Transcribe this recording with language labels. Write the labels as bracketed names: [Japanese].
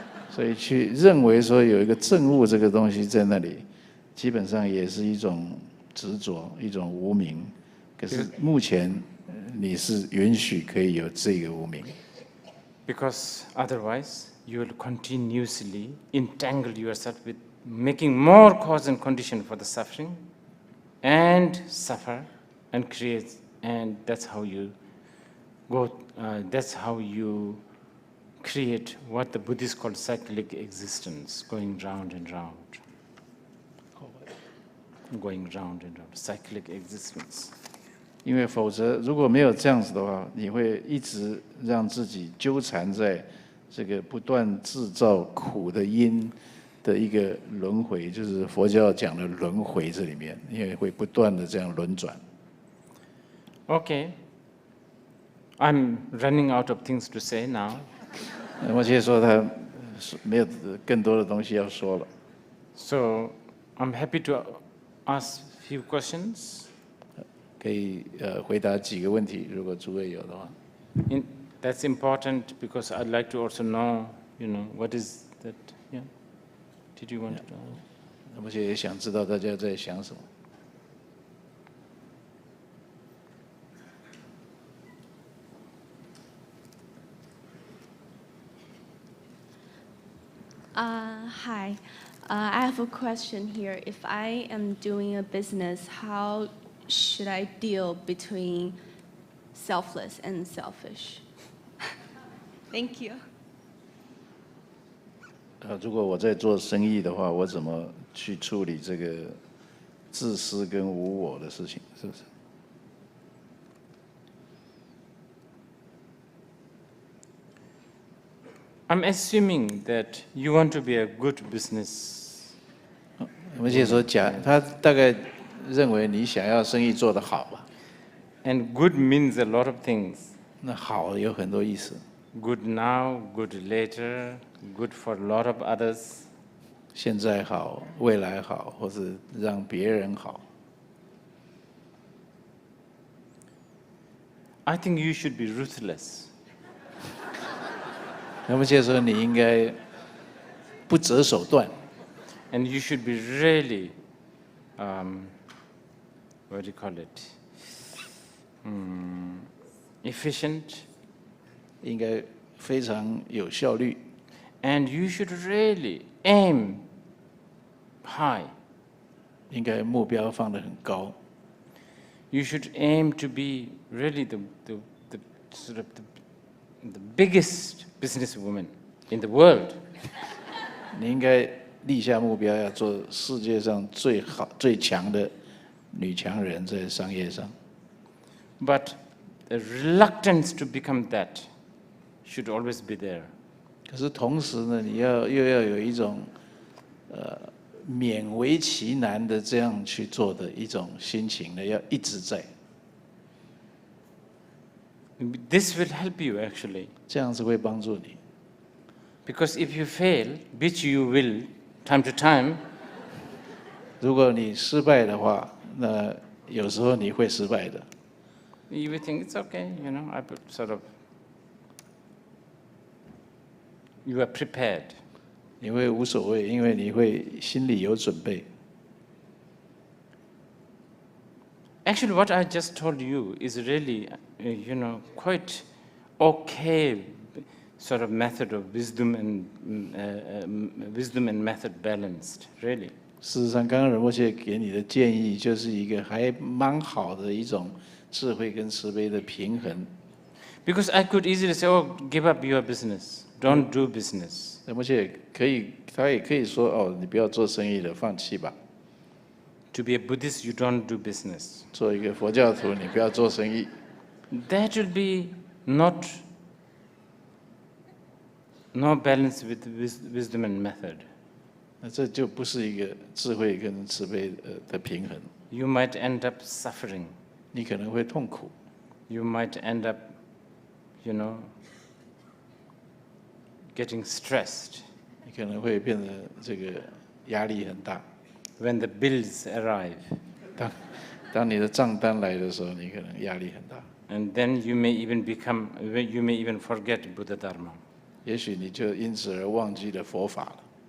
[Chinese] 所以去认为说有一个证悟这个东西在那里，基本上也是一种执着，一种无明。可是目前你是允许可以有这个无明。 [English] Because otherwise you will continuously entangle yourself with making more cause and condition for the suffering and suffer and create, and that's how you create what the Buddhists call cyclic existence, going round and round. Going round and round, cyclic existence. [Chinese] 因为否则如果没有这样子的话，你会一直让自己纠缠在这个不断制造苦的因的一个轮回，就是佛教讲的轮回这里面，因为会不断的这样轮转。 [English] Okay. I'm running out of things to say now. [Chinese] 摩切说他没有更多的东西要说了。 [English] So I'm happy to ask few questions. [Chinese] 可以回答几个问题，如果诸位有的话。 [English] That's important because I'd like to also know, what is that? Yeah. Did you want to know? [Chinese] 摩切也想知道大家在想什么。 [English] Hi. I have a question here. If I am doing a business, how should I deal between selfless and selfish? Thank you. [Chinese] 如果我在做生意的话，我怎么去处理这个自私跟无我的事情？是不是？ [English] I'm assuming that you want to be a good business. [Chinese] 摩切说他大概认为你想要生意做得好吧？ [English] And good means a lot of things. [Chinese] 那好有很多意思。 [English] Good now, good later, good for a lot of others. [Chinese] 现在好，未来好，或是让别人好。 [English] I think you should be ruthless. [Chinese] 那么接着说你应该不择手段。 [English] And you should be really, what do you call it? Efficient. [Chinese] 应该非常有效率。 [English] And you should really aim high. [Chinese] 应该目标放得很高。 [English] You should aim to be really the sort of the biggest businesswoman in the world. [Chinese] 你应该立下目标，要做世界上最好、最强的女强人，在商业上。 [English] But the reluctance to become that should always be there. [Chinese] 可是同时呢，你又要有一种勉为其难的这样去做的一种心情呢，要一直在。 [English] This will help you actually. [Chinese] 这样子会帮助你。 [English] Because if you fail, which you will time to time, [Chinese] 如果你失败的话，那有时候你会失败的。 [English] you will think it's okay, I sort of, you are prepared. [Chinese] 你会无所谓，因为你会心里有准备。 [English] Actually, what I just told you is really, quite okay sort of method of wisdom and method balanced, really. [Chinese] 事实上，刚刚仁波切给你的建议，就是一个还蛮好的一种智慧跟慈悲的平衡。 [English] Because I could easily say, oh, give up your business, don't do business. [Chinese] 仁波切他也可以说，哦，你不要做生意了，放弃吧。 [English] To be a Buddhist, you don't do business. [Chinese] 做一个佛教徒，你不要做生意。 [English] That will be no balance with wisdom and method. [Chinese] 那这就不是一个智慧跟慈悲的平衡。 [English] You might end up suffering. [Chinese] 你可能会痛苦， [English] You might end up, getting stressed [Chinese] 你可能会变得这个压力很大。 [English] when the bills arrive. [Chinese] 当你的账单来的时候，你可能压力很大。 [English] And then you may even forget Buddha Dharma. [Chinese] 也许你就因此而忘记了佛法了。